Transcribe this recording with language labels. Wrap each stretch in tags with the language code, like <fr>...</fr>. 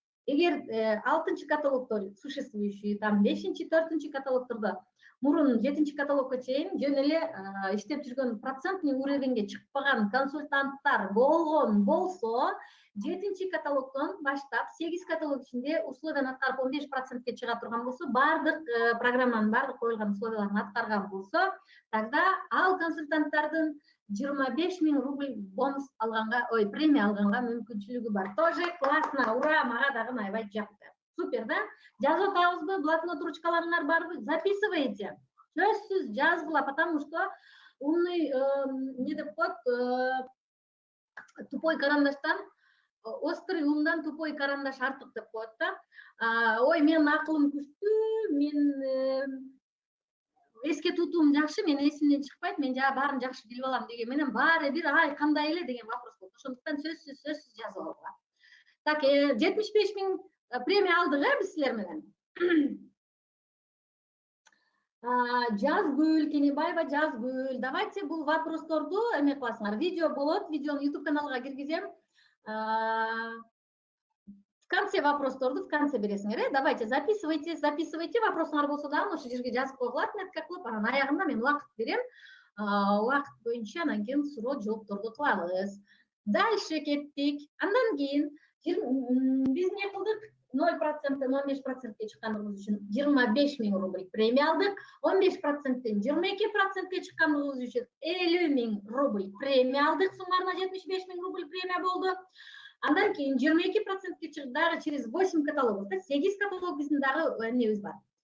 <ky>Эгер 6 каталогдо существующий, там 5, 4 каталогдордо мурун 7 каталогго чейин жөн эле иштеп жүргөн процентный уровеньге чыкпаган консультанттар болгон болсо, 7 каталогдон баштап 8 каталог ичинде условияны аткарып 15%ке чыга турган болсо, бардык программанын бардык коюлган условияларын аткарган болсо, тогда ал консультанттардын 25 000 рубль бонус алганга, премия алганга мүмкүнчүлүгү бар. Тоже классно, ура, мага дагы аябай жакты. Супер, да? Жазып атабызбы, блокнот ручкаларыңар барбы?</ky> <ru>Записывайте.</ru> <ky>Сөзсүз жазгыла,</ky> <ru>потому что умный,</ru> <ky>не деп коет, тупой карандаштан, острый умдан тупой карандаш артык деп коет да. Ой, менин акылым күчтүү, мен эске тутуум жакшы, мен эсимден чыкпайт, мен жаа баарын жакшы билип алам деген менен баары бир ай кандай эле деген вопрос болот. Ошондуктан сөзсүз жазып алгыла. Так, 75 000 премия алдык биз силер менен. Жазгүл, Кенебаева Жазгүл. Давайте бул вопросторду эме кыласыңар. Видео болот, видеону YouTube каналга киргизем. В конце вопростарды</ky> <ru>в конце</ru> <ky>бересиңер. Давайте записывайте вопросуңар болсо дагы ошол жерге жазып койгула, метка кылып, анан аягында мен убакыт берем. Убакыт боюнча анан кийин суроо жоопторду кылабыз. Дальше кеттик. Андан кийин биз эмне кылдык? 0%, 15%ке чыккандыгыбыз үчүн 25 000 рубль премия алдык. 15%тен 22%ке чыккандыгыбыз үчүн 50 000 рубль премия алдык. Суммарына 75 000 рубль премия болду. Андан кийин 22%ке чыгып дагы через 8 каталог, 8 каталог биздин дагы эмнебиз бар.</ky>